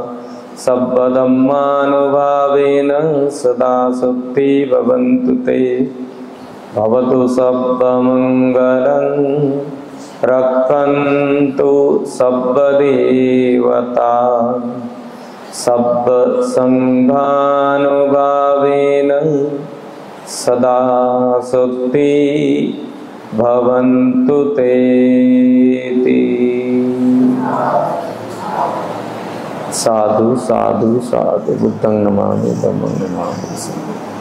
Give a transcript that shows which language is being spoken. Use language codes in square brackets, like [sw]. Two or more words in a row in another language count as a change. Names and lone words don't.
[pi] सर्वधम्मानुभावेन सदा स्वस्ति भवन्तु ते भवतु सर्वमङ्गलं रक्षन्तु सर्वदेवता सर्वसंघानुभावेन सदा स्वस्ति भवन्तु ते। साधु साधु साधु बुद्धं नमामि धम्मं नमामि संघं।